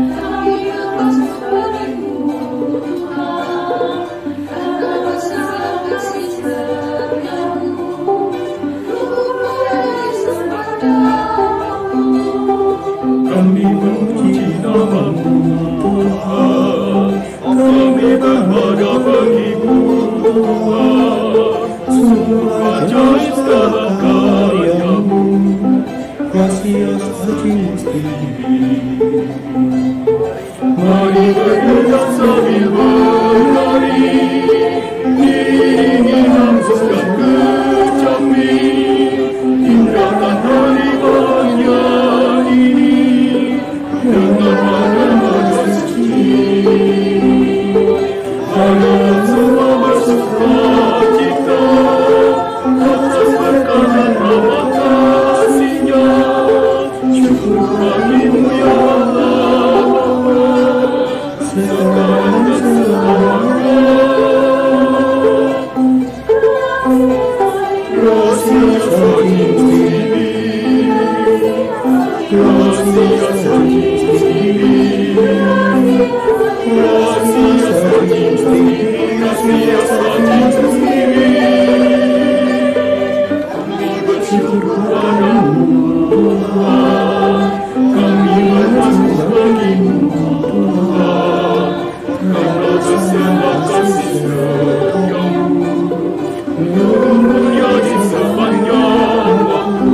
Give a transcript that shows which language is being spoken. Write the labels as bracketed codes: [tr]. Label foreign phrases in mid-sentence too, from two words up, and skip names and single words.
[id] kami bersyukur padamu Tuhan, karena segala kasih setiamu menunggunya di sepanjang waktu. Kami memuji namamu Tuhan, kami berharap bagimu Tuhan, sungguh ajaib segala karyamu. [es] Gracias a ti. [id] Mari bergerak sambil berlari, iringi hamzah kecapi, indahkan hari bahagia ini dengan nada suci. Dalam semua bersuka cita atas berkat dan rahmat kasih-Nya. Syukur bagimu ya Allah Bapa, segala selamanya. [es] Gracias a ti, gracias a ti, gracias a ti, gracias a ti. [id] Kami bersyukur padamu Tuhan, kami bersyukur bagimu Tuhan, karena segala kasih setiamu menunggunya di sepanjang waktu.